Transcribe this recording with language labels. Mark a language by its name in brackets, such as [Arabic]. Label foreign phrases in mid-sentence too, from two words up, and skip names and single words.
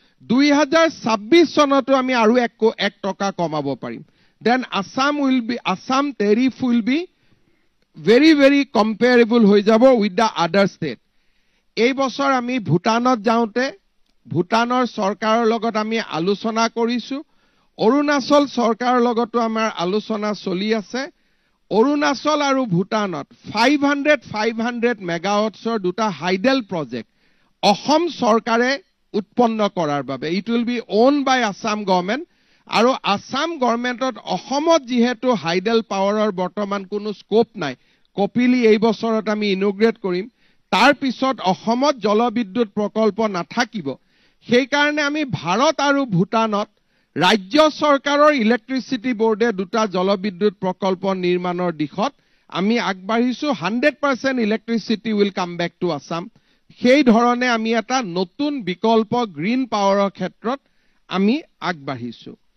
[Assamese] 2026 চনতো আমি আৰু 1 টকা কমাব পাৰিম [English] then Assam tariff will be very very comparable [Assamese] হৈ যাব [English] with the other state [Assamese] এই বছৰ আমি ভুটানত যাওঁতে ভুটানৰ চৰকাৰৰ লগত আমি আলোচনা কৰিছো অৰুণাচল চৰকাৰৰ লগতো আমাৰ আলোচনা চলি আছে অৰুণাচল আৰু ভুটানত 500 মেগাৱাটছৰ দুটা [English] hydel project [Assamese] অসম চৰকাৰে উৎপন্ন কৰাৰ বাবে [English] it will be owned by Assam government [Assamese] আৰু আসাম গভৰ্নমেন্টত অসমত যেহেতু হাইডেল পাৱাৰৰ বৰ্তমান কোনো স্কোপ নাই কপিলি এই বছৰত আমি ইনোগ্ৰেট কৰিম তাৰ পিছত অসমত জলবিদ্যুৎ প্ৰকল্প নাথাকিব সেই কাৰণে আমি ভাৰত আৰু ভুটানত ৰাজ্য চৰকাৰৰ ইলেক্ট্ৰিসিটি বোৰ্ডে দুটা জলবিদ্যুৎ প্ৰকল্প নিৰ্মাণৰ দিশত আমি আগবাঢ়িছো 100% [English] electricity will come back to Assam [Assamese] সেই ধৰণে আমি এটা নতুন বিকল্প গ্ৰীণ পাৱাৰৰ ক্ষেত্ৰত আমি আগবাঢ়িছো